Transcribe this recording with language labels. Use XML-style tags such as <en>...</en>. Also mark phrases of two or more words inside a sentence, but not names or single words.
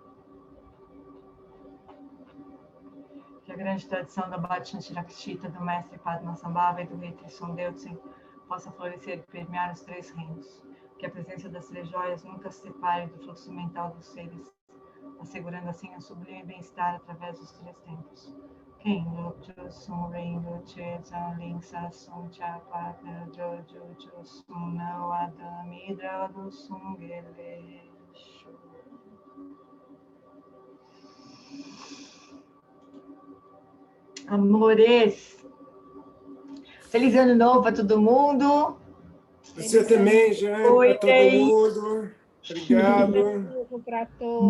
<pt>Que a grande tradição da Bhajantirakshita, do Mestre Padmasambhava e do Rei Trisson Deutsen possa florescer e permear os três reinos. Que a presença das três joias nunca se separe do fluxo mental dos seres, assegurando assim o sublime bem-estar através dos três tempos. Quem Lopjo Sun Ringo Che Zanling Sassun Chapa Jojo Sun Adamidra do Sungeleshu. Amores, feliz ano novo para todo mundo. Você também, Jane, para todo mundo. Obrigado.</pt>